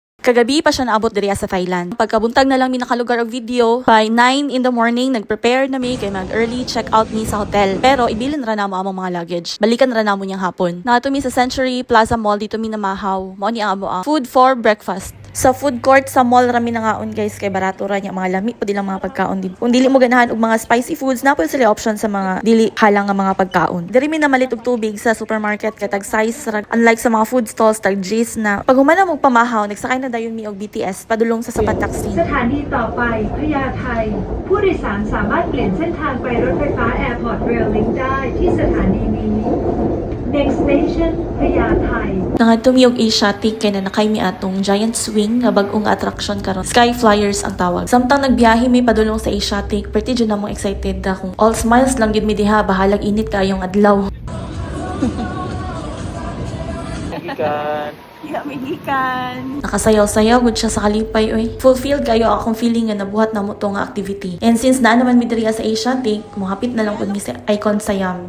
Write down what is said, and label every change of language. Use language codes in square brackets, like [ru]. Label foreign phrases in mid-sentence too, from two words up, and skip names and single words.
[ceb] Kagabi pa siya naabot diri sa Thailand. Pagkabuntag na lang mi nakalugar og video, [en] by 9 in the morning [ceb] nagprepare na mi kay mag [en] early check out [ceb] mi sa hotel. Pero ibilin ra namo among mga luggage. Balikan ra namo niyang hapon. Nato mi sa Century Plaza Mall dito mi namahaw. Mao ni ang amo ang [en] food for breakfast. [ceb] Sa food court sa mall rami nangaon guys kay barato ra niya mga lami pud ilang mga pagkaon din. Kung dili mo ganahan og mga [en] spicy foods, [ceb] na pud sila option sa mga dili halang nga mga pagkaon. Diri mi namalit og tubig sa supermarket kay tag size ra, unlike sa mga [en] food stalls [ceb] tag G's na pag humana mo pamahaw nagsakay na dayon mi og BTS padulong sa Sapat Taksin. [th] สถานีต่อไปพญาไทผู้โดยสารสามารถเปลี่ยนเส้นทางไปรถไฟฟ้า Airport Rail Link ได้ที่สถานีนี้ [en] Next station [th] พญาไท [ceb] Nangadto mi og Asiatic kay na nakay mi atong giant swing nga bag-ong attraction karon. Sky Flyers ang tawag. Samtang nagbiyahe mi padulong sa Asiatic, pretty jud namong excited da kung [en] all smiles [ceb] lang gid mi diha bahalag init kayong adlaw. Nakasayaw-sayaw gud siya sa kalipay oy. Fulfilled kayo akong feeling nga nabuhat na mo to nga activity. [en] And since [ceb] na naman mi diri sa Asiatic, mohapit na lang pud mi sa Icon Siam.